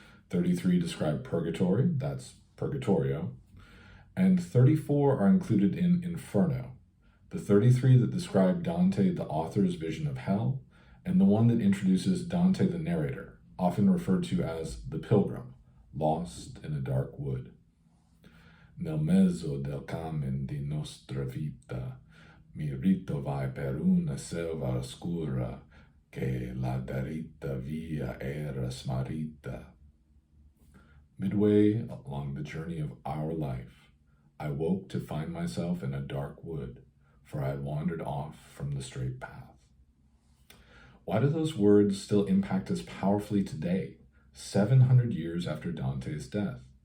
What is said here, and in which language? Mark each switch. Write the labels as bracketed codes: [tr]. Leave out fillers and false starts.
[en] 33 describe purgatory, that's Purgatorio. And 34 are included in Inferno, the 33 that describe Dante, the author's vision of hell, and the one that introduces Dante, the narrator, often referred to as the pilgrim, lost in a dark wood. [it] Nel mezzo del camin di nostra vita, mi ritrovai per una selva oscura, che la diritta via era smarrita. [en] Midway along the journey of our life, I woke to find myself in a dark wood, for I had wandered off from the straight path. Why do those words still impact us powerfully today, 700 years after Dante's death?